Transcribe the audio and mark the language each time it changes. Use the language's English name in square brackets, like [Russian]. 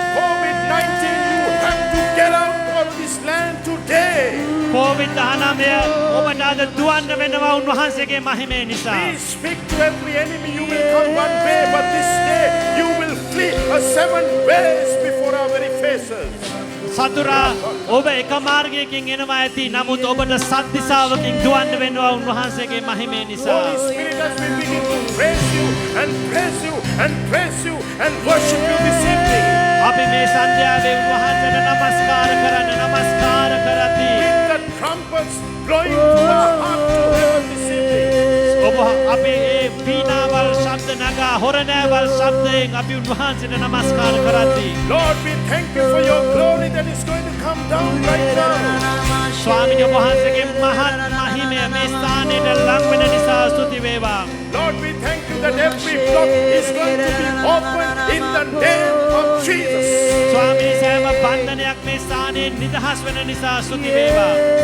[English] COVID-19, you have to get out of this land today. [Sinhala] COVID-19 ඔබට අද දුවන්න වෙනවා උන්වහන්සේගේ මහිමේ නිසා. [English] We speak to every enemy, you will come one way, but this day you will flee 7 ways before our very faces. [Sinhala] සතුරා ඔබ එක මාර්ගයකින් එනවා ඇති. නමුත් ඔබට සත් දිශාවකින් දුවන්න වෙනවා උන්වහන්සේගේ මහිමේ නිසා. [English] Holy Spirit, as we begin to praise you and praise you and praise you and worship you this evening, [Sinhala] අපි මේ සන්ධ්‍යාවේ උන්වහන්සේට නමස්කාර කරන්න නමස්කාර කරති. [English] with the trumpets blowing to our heart to heaven this evening. [Sinhala] ඔබ අපේ ඒ වීණාවල් ශබ්ද නගා හොරණෑවල් ශබ්දයෙන් අපි උන්වහන්සේට නමස්කාර කරති. [English] Lord, we thank you for your glory that is going to come down right now. [Sinhala] ස්වාමීන් වහන්සේගේ මහත් මහිමය මේ ස්ථානයට ලං වෙන නිසා ස්තුති වේවා. [English] Lord, we thank you that every block is going to be opened in the name of Jesus. [Sinhala] ස්වාමීන් සෑම බන්ධනයක් මේ ස්ථානයේ නිදහස් වෙන නිසා ස්තුති වේවා.